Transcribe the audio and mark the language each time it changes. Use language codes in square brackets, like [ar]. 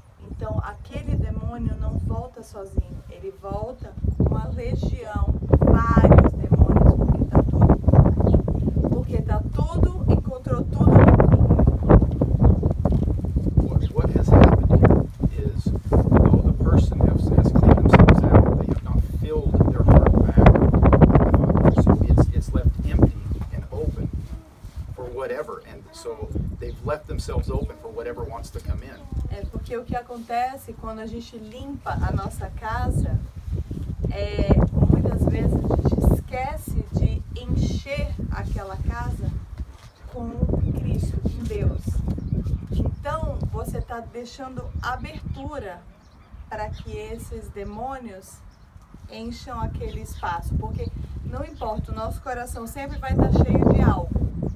[pt] Então aquele demônio não volta sozinho, ele volta com uma legião, vários demônios, porque tá tudo, encontrou tudo limpinho. [en] What has happened here is, though the person has cleaned themselves out, they have not filled their heart back. So it's left empty and open for whatever, and so they've left themselves open for whatever wants to come in. [pt] É porque o que acontece quando a gente limpa a nossa casa muitas vezes a gente esquece de encher aquela casa com Cristo, com Deus. Então você está deixando abertura para que esses demônios encham aquele espaço, porque não importa, o nosso coração sempre vai estar cheio de algo.